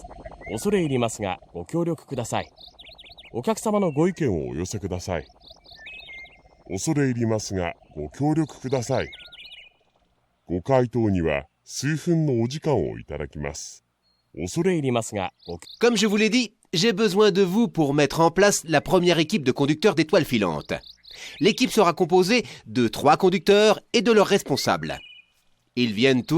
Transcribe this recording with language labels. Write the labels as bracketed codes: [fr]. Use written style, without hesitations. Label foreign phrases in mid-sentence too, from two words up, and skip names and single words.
[ja] 恐れ入りますがご協力ください。お客様のご意見をお寄せください。恐れ入りますがご協力ください。ご回答には数分のお時間をいただきます。恐れ入りますがご... [fr] Comme je vous l'ai dit, j'ai besoin de vous pour mettre en place la première équipe de conducteurs d'étoiles filantes. L'équipe sera composée de 3 conducteurs et de leurs responsables. Ils viennent tous